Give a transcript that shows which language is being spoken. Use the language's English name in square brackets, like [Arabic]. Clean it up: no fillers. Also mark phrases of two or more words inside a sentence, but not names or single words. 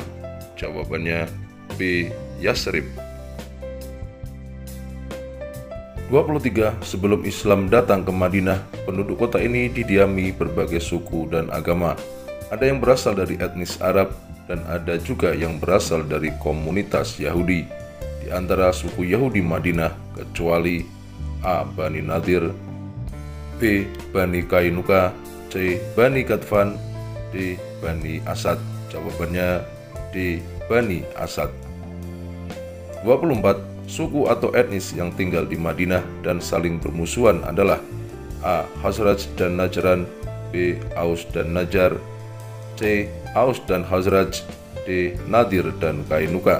[Indonesian] Jawabannya B. Yasrib. 23. Sebelum Islam datang ke Madinah, penduduk kota ini didiami berbagai suku dan agama. Ada yang berasal dari etnis Arab dan ada juga yang berasal dari komunitas Yahudi. Di antara suku Yahudi Madinah kecuali A. Bani Nadir, B. Bani Kainuka, C. Bani Qatfan, D. Bani Asad. Jawabannya D. Bani Asad. 24. Suku atau etnis yang tinggal di Madinah dan saling bermusuhan adalah A. Khazraj dan Najran, B. Aus dan Najjar, C. Aus dan Khazraj, D. Nadir dan Kainuka.